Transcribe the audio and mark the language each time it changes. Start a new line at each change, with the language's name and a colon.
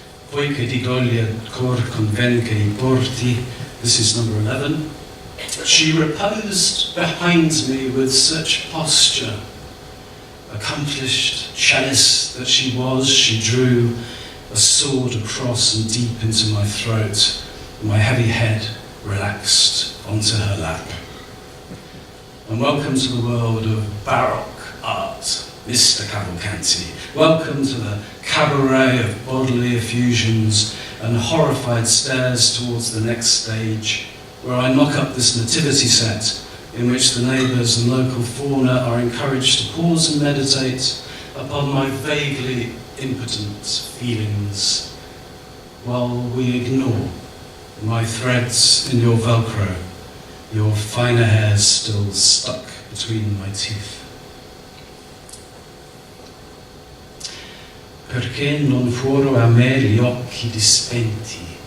Italian: Poi che ti toglie cor conven che i porti,
English: this is number 11. She reposed behind me with such posture. Accomplished cellist that she was, she drew a sword across and deep into my throat, my heavy head relaxed onto her lap. And welcome to the world of Baroque art, Mr. Cavalcanti, welcome to the cabaret of bodily effusions and horrified stares towards the next stage, where I knock up this nativity set in which the neighbours and local fauna are encouraged to pause and meditate upon my vaguely impotent feelings, while we ignore my threads in your Velcro, your finer hairs still stuck between my teeth.
Italian: Perché non furono a me gli occhi dispenti?